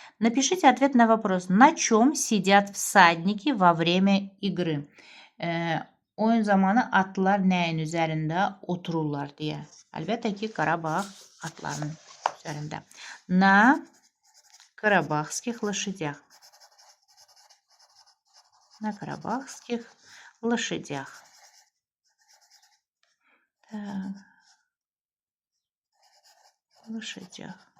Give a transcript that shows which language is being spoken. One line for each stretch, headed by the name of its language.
Russian: Напишите ответ на вопрос. На чем сидят всадники во время игры?
Azerbaijani: Oyun zamanı atlar nəyin üzərində otururlar deyə. Əlbəttə ki, Qarabağ atlarının üzərində.
Russian: На карабахских лошадях. На карабахских лошадях. Так. Лошадях.